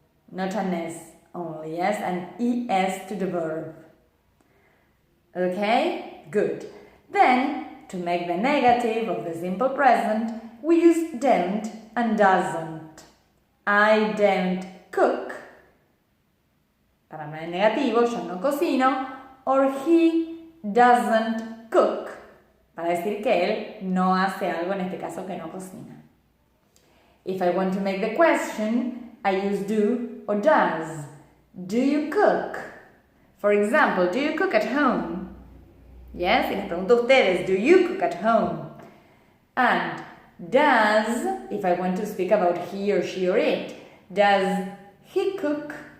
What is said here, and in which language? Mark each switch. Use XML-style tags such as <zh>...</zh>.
<en>Not an S only, yes, an ES to the verb. Okay, good. Then, to make the negative of the simple present, we use don't and doesn't. I don't cook.</en> <es>Para hablar en negativo, yo no cocino.</es> <en>Or he doesn't cook.</en> <es>Para decir que él no hace algo, en este caso que no cocina.</es> <en>If I want to make the question, I use do or does. Do you cook? For example, do you cook at home? Yes,</en> <es>y les pregunto a ustedes,</es> <en>do you cook at home? And does, if I want to speak about he or she or it, does he cook?</en>